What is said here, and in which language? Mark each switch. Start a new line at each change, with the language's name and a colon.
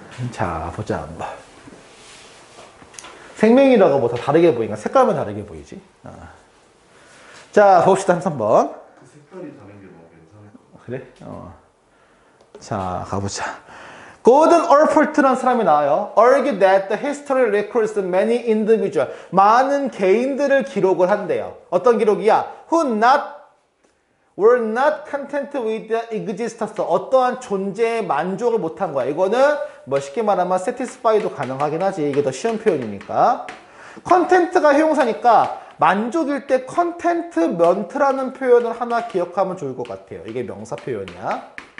Korean: 자 보자 한번. 생명이라고 뭐 다 다르게 보이니까 색깔만 다르게 보이지. 자 봅시다 3번. 그 색깔이 다른 게 너무 괜찮을 것 같아요. 그래? 자 가보자. 고든 얼퍼트라는 사람이 나와요.
English: Argue that the history records many individuals.
Korean: 많은 개인들을 기록을 한대요. 어떤 기록이야?
English: were not content with the existence.
Korean: 어떠한 존재에 만족을 못한 거야. 이거는 뭐 쉽게 말하면 satisfy도 가능하긴 하지. 이게 더 쉬운 표현이니까. content가 형용사니까 만족일 때 contentment라는 표현을 하나 기억하면 좋을 것 같아요. 이게 명사 표현이야.